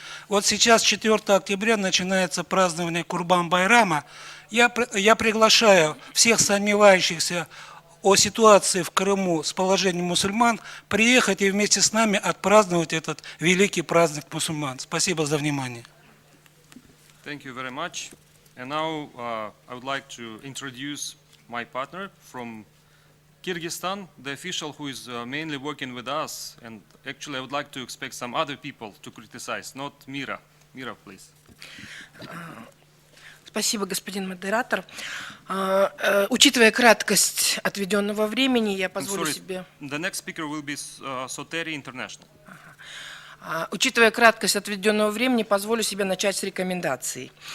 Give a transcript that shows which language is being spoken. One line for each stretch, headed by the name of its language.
Russian: Вот сейчас 4 октября начинается празднование Курбан-Байрама. Я приглашаю всех сомневающихся о ситуации в Крыму с положением мусульман приехать и вместе с нами отпраздновать этот великий праздник мусульман. Спасибо за внимание.
English: Thank you very much. And now I would like to introduce my partner from Kyrgyzstan, the official who is mainly working with us. And actually I would like to expect some other people to criticize, not Mira. Mira, please.
Russian: Спасибо, господин модератор. Учитывая краткость отведенного времени, я позволю себе...
English: The next speaker will be Soteri International.
Russian: Учитывая краткость отведенного времени, позволю себе начать с рекомендаций.